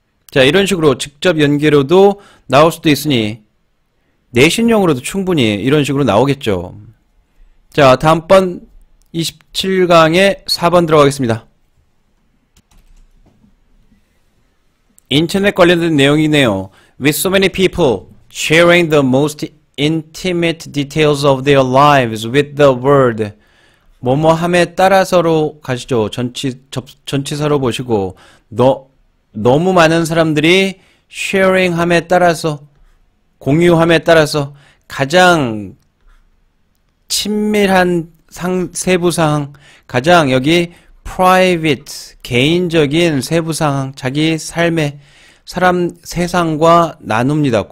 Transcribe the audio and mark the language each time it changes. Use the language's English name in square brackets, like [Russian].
[Korean] 자, 이런 식으로 직접 연계로도 나올 수도 있으니 내신용으로도 충분히 이런 식으로 나오겠죠. 자, 다음번 27강에 4번 들어가겠습니다. 인터넷 관련된 내용이네요. [English] With so many people sharing the most intimate details of their lives with the word. [Korean] 뭐뭐함에 따라서로 가시죠. 전치사로 보시고 너무 많은 사람들이 sharing함에 따라서 공유함에 따라서 가장 친밀한 세부사항, 가장 여기 private, 개인적인 세부사항, 자기 삶의 세상과 나눕니다.